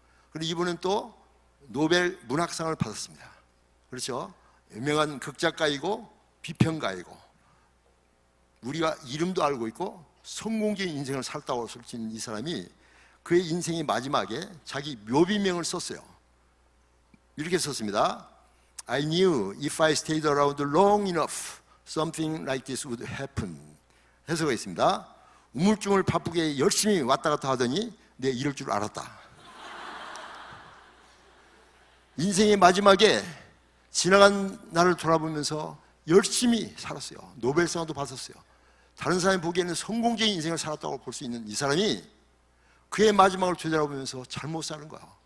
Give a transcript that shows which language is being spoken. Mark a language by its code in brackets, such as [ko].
[ko] 그리고 이분은 또 노벨 문학상을 받았습니다. 그렇죠? 유명한 극작가이고 비평가이고 우리가 이름도 알고 있고 성공적인 인생을 살다고 솔직히 이 사람이 그의 인생의 마지막에 자기 묘비명을 썼어요. 이렇게 썼습니다. [en] I knew if I stayed around long enough, something like this would happen. [ko] 해석가 있습니다. 우물쭈물 바쁘게 열심히 왔다 갔다 하더니 내 이럴 줄 알았다. 인생의 마지막에 지나간 날을 돌아보면서 열심히 살았어요. 노벨상도 받았어요. 다른 사람이 보기에는 성공적인 인생을 살았다고 볼 수 있는 이 사람이 그의 마지막을 되돌아보면서 잘못 사는 거야.